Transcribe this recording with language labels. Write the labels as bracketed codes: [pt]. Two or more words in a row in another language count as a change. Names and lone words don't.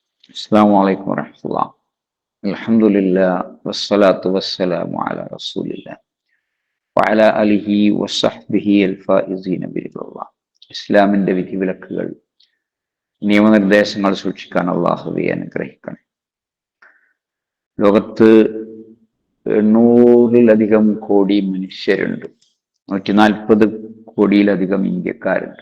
[ar] السلام عليكم ورحمة الله. الحمد لله والصلاة والسلام على رسول الله وعلى آله وصحبه الفائزين برضا الله. [ml] ഇസ്ലാമിന്റെ വിധിവിലക്കുകൾ നിയമനിർദ്ദേശങ്ങൾ സൂക്ഷിക്കാൻ അള്ളാഹുവെ അനുഗ്രഹിക്കണം. ലോകത്ത് 800-ലധികം കോടി മനുഷ്യരുണ്ട്. 140 കോടിയിലധികം ഇന്ത്യക്കാരുണ്ട്.